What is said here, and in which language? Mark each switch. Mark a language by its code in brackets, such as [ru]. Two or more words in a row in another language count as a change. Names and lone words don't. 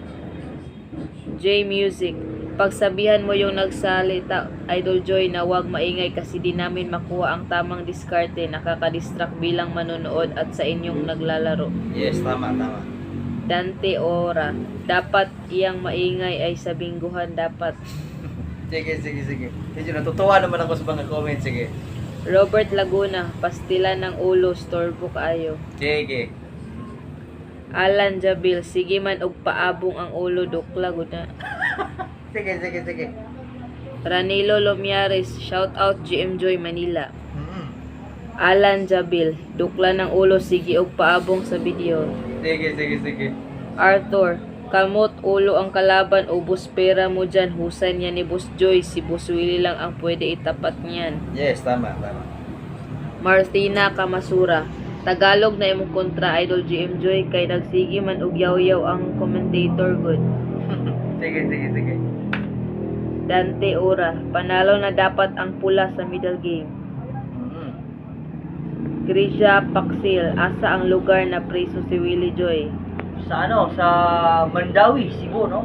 [tl] J Music, pagsabihan mo yung nagsalita, Idol Joy, na wag maingay kasi di namin makuha ang tamang diskarte, nakakadistract bilang manonood at sa inyong naglalaro. Yes, tama. Dante Ora, dapat iyang maingay ay sa bingguhan dapat. Sige. Medyo natutuwa naman ako sa mga comments. Sige. [ceb] Robert Laguna, pastila ng ulo, storbo kaayo. Sige. Alan Jabil, sige man og paabong ang ulo, dukla gud na. Sige. [en] Ranilo Lomiares, shout out GM Joy Manila. [ceb] Alan Jabil, dukla ng ulo, sige og paabong sa video. Sige. [tl] Arthur, [ceb] kamot ulo [tl] ang kalaban, ubos pera mo dyan, husay niya ni Boss Joy, si Boss Willie lang ang pwede itapat niyan. Yes, tama. [ceb] Martina Kamasura, Tagalog na imong kontra, Idol GM Joy, kay nagsigi man og yaw-yaw ang commentator good. Sige. [tl] Dante Ora, panalo na dapat ang pula sa [en] middle game. [ceb] Grisha Paksil, asa ang lugar na preso si Willie Joy? Sa sa Mandawi, Cebu, no?